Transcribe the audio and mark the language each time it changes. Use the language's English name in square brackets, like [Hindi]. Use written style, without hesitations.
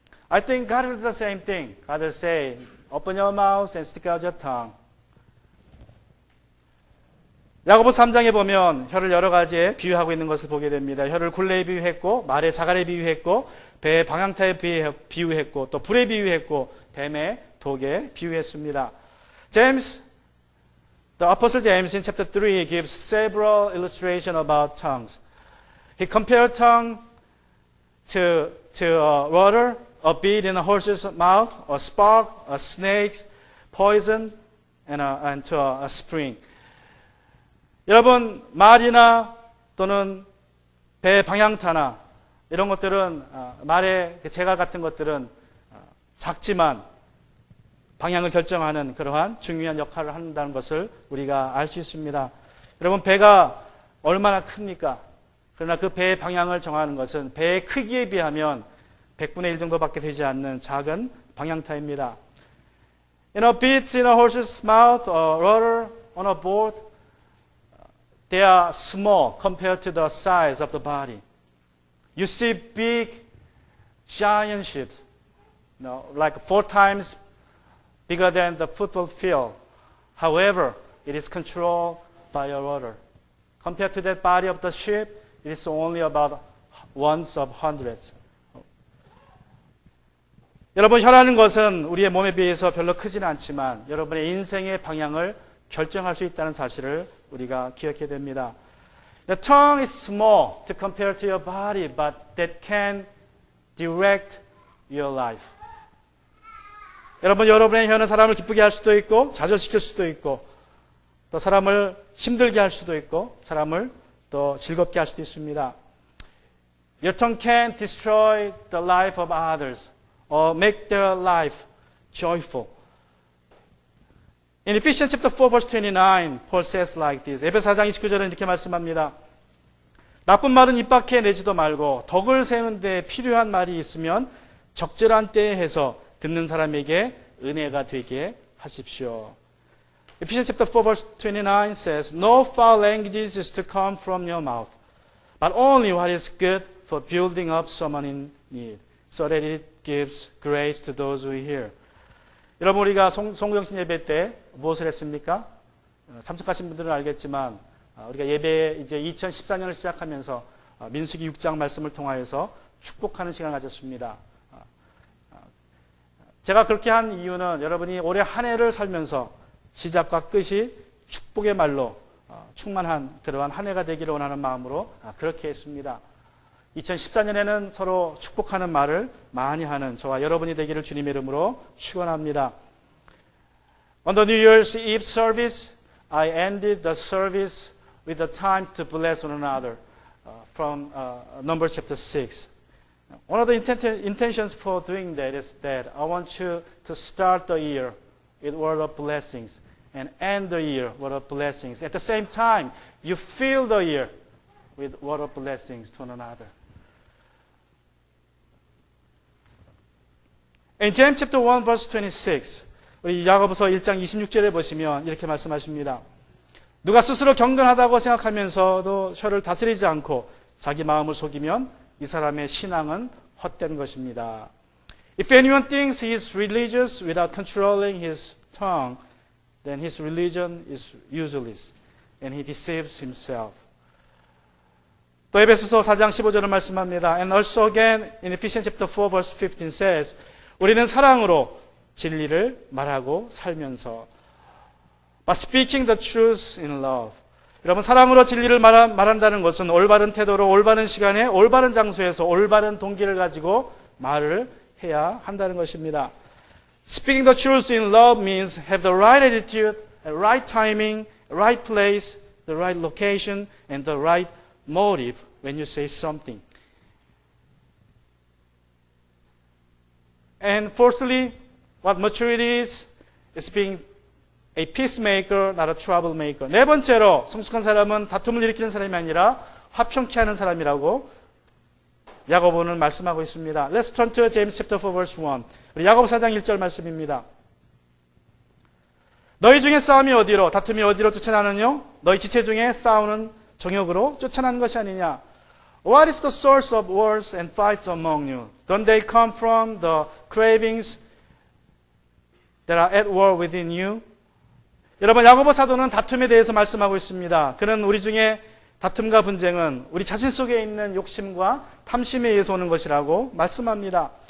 [English] I think God will do the same thing. God will say, open your mouth and stick out your tongue. [Korean] 야고보 3장에 보면 혀를 여러 가지에 비유하고 있는 것을 보게 됩니다. 혀를 굴레에 비유했고, 말의 자갈에 비유했고, 배의 방향타에 비유했고, 또 불에 비유했고, 뱀의 독에 비유했습니다. [English] James, the Apostle James in chapter 3 gives several illustrations about tongues. He compared tongue to water, a bead in a horse's mouth, a spark, a snake, poison, and to a spring. [Korean] 여러분, 말이나 또는 배 방향타나 이런 것들은 말의 재갈 같은 것들은 작지만 방향을 결정하는 그러한 중요한 역할을 한다는 것을 우리가 알 수 있습니다. 여러분, 배가 얼마나 큽니까? 그러나 그 배의 방향을 정하는 것은 배의 크기에 비하면 100분의 1 정도밖에 되지 않는 작은 방향타입니다. [English] Beads in a horse's mouth or rudder on a boat, they are small compared to the size of the body. You see big, giant ships, like 4 times bigger than the football field. However, it is controlled by a rudder. Compared to that body of the ship, it is only about ones of hundreds. [Korean] 여러분, 혀라는 것은 우리의 몸에 비해서 별로 크지는 않지만 여러분의 인생의 방향을 결정할 수 있다는 사실을 우리가 기억해야 됩니다. [English] The tongue is small to compare to your body, but that can direct your life. [Korean] 여러분, 여러분의 혀는 사람을 기쁘게 할 수도 있고 좌절시킬 수도 있고 또 사람을 힘들게 할 수도 있고 사람을 또 즐겁게 할 수도 있습니다. [English] Your tongue can destroy the life of others or make their life joyful. In Ephesians chapter 4 verse 29, Paul says like this. [Korean] 에베소 4장 29절은 이렇게 말씀합니다. 나쁜 말은 입 밖에 내지도 말고 덕을 세우는 데 필요한 말이 있으면 적절한 때에 해서 듣는 사람에게 은혜가 되게 하십시오. [English] Ephesians chapter 4 verse 29 says, No foul language is to come from your mouth, but only what is good for building up someone in need, so that it gives grace to those who hear. [Korean] 여러분, 우리가 송구영신 예배 때 무엇을 했습니까? 참석하신 분들은 알겠지만 우리가 예배 이제 2014년을 시작하면서 민수기 6장 말씀을 통하여서 축복하는 시간을 가졌습니다. 제가 그렇게 한 이유는 여러분이 올해 한 해를 살면서 시작과 끝이 축복의 말로 충만한 그러한 한 해가 되기를 원하는 마음으로 그렇게 했습니다. 2014년에는 서로 축복하는 말을 많이 하는 저와 여러분이 되기를 주님의 이름으로 축원합니다. [English] On the New Year's Eve service, I ended the service with the time to bless one another from Numbers chapter 6. One of the intentions for doing that is that I want you to start the year with word of blessings and end the year with word of blessings. At the same time, you fill the year with word of blessings to one another. In James chapter 1 verse 26, [Korean] 우리 야고보서 1장 26절에 보시면 이렇게 말씀하십니다. 누가 스스로 경건하다고 생각하면서도 혀를 다스리지 않고 자기 마음을 속이면 이 사람의 신앙은 헛된 것입니다. [English] If anyone thinks he is religious without controlling his tongue, then his religion is useless and he deceives himself. [Korean] 또 에베소서 4장 15절을 말씀합니다. [English] And also again in Ephesians chapter 4 verse 15 says, [Korean] 우리는 사랑으로 진리를 말하고 살면서 [English] But speaking the truth in love. [Korean] 여러분, 사랑으로 진리를 말한다는 것은 올바른 태도로 올바른 시간에 올바른 장소에서 올바른 동기를 가지고 말을 해야 한다는 것입니다. [English] Speaking the truth in love means have the right attitude, the right timing, right place, the right location, and the right motive when you say something. And fourthly, what maturity is being a peacemaker, not a troublemaker. [Korean] 네 번째로 성숙한 사람은 다툼을 일으키는 사람이 아니라 화평케 하는 사람이라고 야고보는 말씀하고 있습니다. [English] Let's turn to James chapter 4 verse 1. [Korean] 우리 야고보 4장 1절 말씀입니다. 너희 중에 싸움이 어디로, 다툼이 어디로 쫓아나느뇨? 너희 지체 중에 싸우는 정욕으로 쫓아나는 것이 아니냐? [English] What is the source of wars and fights among you? Don't they come from the cravings that are at war within you? [Korean] 여러분, 야고보 사도는 다툼에 대해서 말씀하고 있습니다. 그는 우리 중에 다툼과 분쟁은 우리 자신 속에 있는 욕심과 탐심에 의해서 오는 것이라고 말씀합니다.